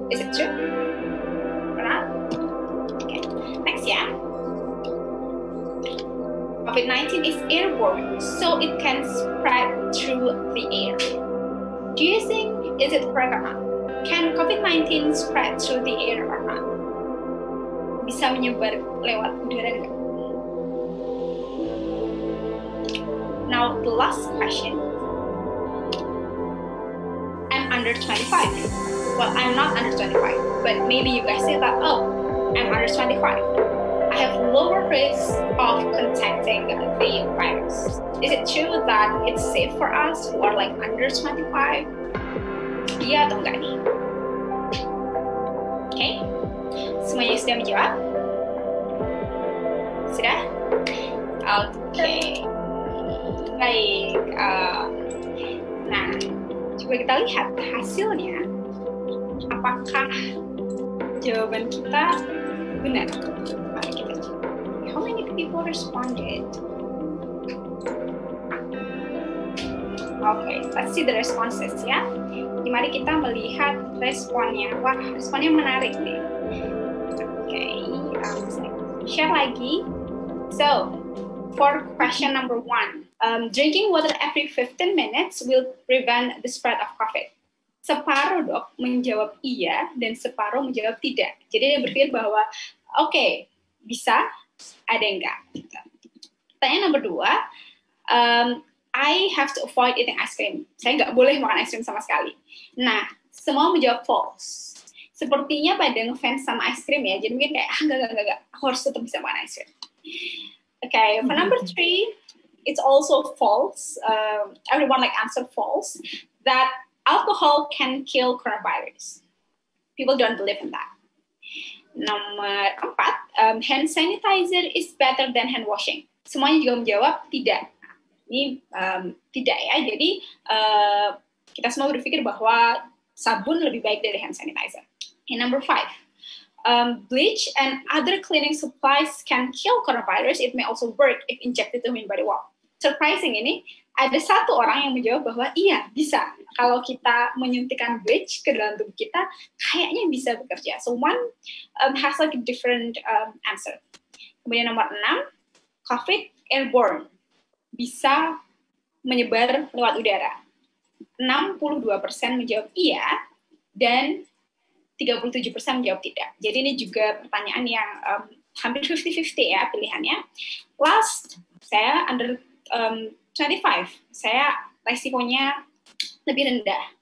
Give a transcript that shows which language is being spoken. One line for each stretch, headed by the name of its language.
English: Is it true or not? Okay, next, yeah. COVID-19 is airborne, so it can spread through the air. Do you think, is it correct or not? Can COVID-19 spread through the air or not?
Indonesian: Bisa menyebar lewat udara nggak?
English: Now, the last question. I'm under 25. Well, I'm not under 25, but maybe you guys say that, oh, I'm under 25. I have lower risk of contacting the virus. Is it true that it's safe for us who are like under 25?
Indonesian: Iya atau enggak nih? Oke, semuanya sudah menjawab? Sudah? Oke. Baik. Nah, coba kita lihat hasilnya. Apakah jawaban kita benar? Mari kita cek.
English: How many people responded? Okay, let's see the responses ya.
Indonesian: Mari kita melihat responnya. Wah, responnya menarik nih. Okay, share lagi.
English: So, for question number 1, drinking water every 15 minutes will prevent the spread of COVID.
Indonesian: Separuh dok menjawab iya dan separuh menjawab tidak. Jadi dia berpikir bahwa oke, bisa, ada yang enggak. Pertanyaan nomor 2,
English: I have to avoid eating ice cream.
Indonesian: Saya nggak boleh makan ice cream sama sekali. Nah, semua menjawab false. Sepertinya pada ngefans sama ice cream ya, jadi mungkin kayak, enggak, aku harus tetap bisa makan ice cream.
English: Okay, for number 3, it's also false. Everyone like answer false, that alcohol can kill coronavirus. People don't believe in that.
Indonesian: Nomor 4,
English: hand sanitizer is better than hand washing.
Indonesian: Semuanya juga menjawab tidak. Ini tidak ya, jadi kita semua berpikir bahwa sabun lebih baik dari hand sanitizer.
English: And number 5, bleach and other cleaning supplies can kill coronavirus. It may also work if injected to human body. Wow, surprising ini.
Indonesian: Ada satu orang yang menjawab bahwa iya, bisa. Kalau kita menyuntikkan bleach ke dalam tubuh kita, kayaknya bisa bekerja.
English: So one has like a different answer.
Indonesian: Kemudian nomor 6, COVID airborne. Bisa menyebar lewat udara. 62% menjawab iya dan 37% menjawab tidak. Jadi ini juga pertanyaan yang hampir 50-50 ya pilihannya. Last, saya under 25. Saya resikonya lebih rendah.